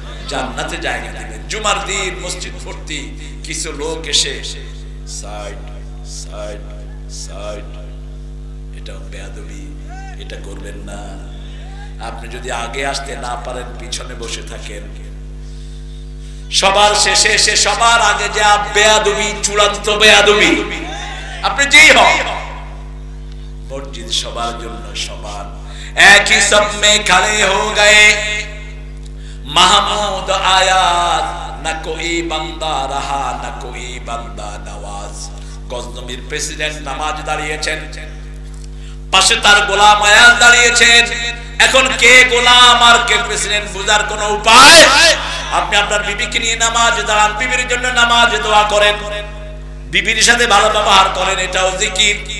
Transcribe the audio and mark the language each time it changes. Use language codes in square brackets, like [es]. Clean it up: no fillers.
[bn] জান্নাতে জায়গা দিবেন। জুমার দিন মসজিদ ভর্তি, কিছু লোক এসে সাইড সাইড সাইড, এটা বেয়াদবি, এটা করবেন না। আপনি যদি আগে আসতে না পারেন, পিছনে বসে থাকেন, সবার শেষে এসে সবার আগে যা বেয়াদবি, চূড়ান্ত বেয়াদবি। আপনি যেই হন, মসজিদ সবার জন্য সমান। [ur] এক ही सब में खड़े हो गए, महमूद आयात, न कोई बंदा रहा न कोई बंदा नवाज। [bn] গজনবীর প্রেসিডেন্ট নামাজ দাঁড়িয়েছেন, পাশে তার গোলাম আয়াত দাঁড়িয়েছেন। এখন কে গোলাম আর কে প্রেসিডেন্ট বুঝার কোন উপায়? আপনি আপনার বিবিকে নিয়ে নামাজ দাঁড়ান, বিবির জন্য নামাজ দোয়া করেন, বিবির সাথে ভালো ব্যবহার করেন, এটাও জিকির।